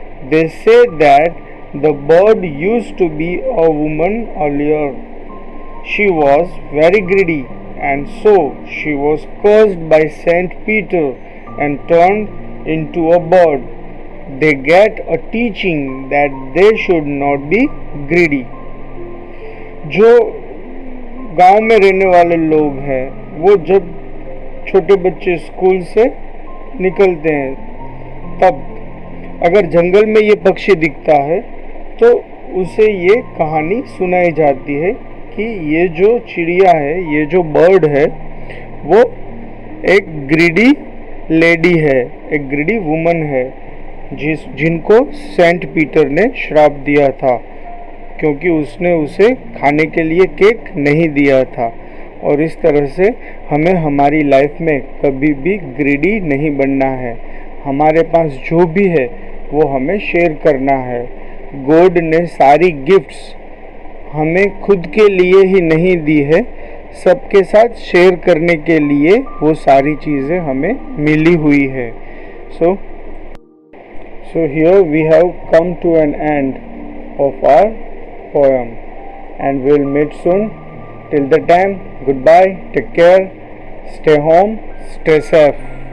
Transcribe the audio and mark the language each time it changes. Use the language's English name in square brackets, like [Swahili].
[English] They say that the bird used to be a woman earlier. She was very greedy, and so she was cursed by Saint Peter and turned into a bird. They get a teaching that they should not be greedy. [Hindi] जो गांव में रहने वाले लोग हैं, वो जब छोटे बच्चे स्कूल से निकलते हैं, तब अगर जंगल में ये पक्षी दिखता है तो उसे ये कहानी सुनाई जाती है कि ये जो चिड़िया है, ये जो बर्ड है, वो एक [English] greedy lady [Hindi] है, एक [English] greedy woman [Hindi] है, जिनको सेंट पीटर ने श्राप दिया था, क्योंकि उसने उसे खाने के लिए केक नहीं दिया था। और इस तरह से हमें हमारी लाइफ में कभी भी ग्रीडी नहीं बनना है। हमारे पास जो भी है वो हमें शेयर करना है। गॉड ने सारी गिफ्ट्स हमें खुद के लिए ही नहीं दी है, सबके साथ शेयर करने के लिए वो सारी चीज़ें हमें मिली हुई है। [English] So here we have come to an end of our poem, and we'll meet soon. Till the time, goodbye, take care, stay home, stay safe.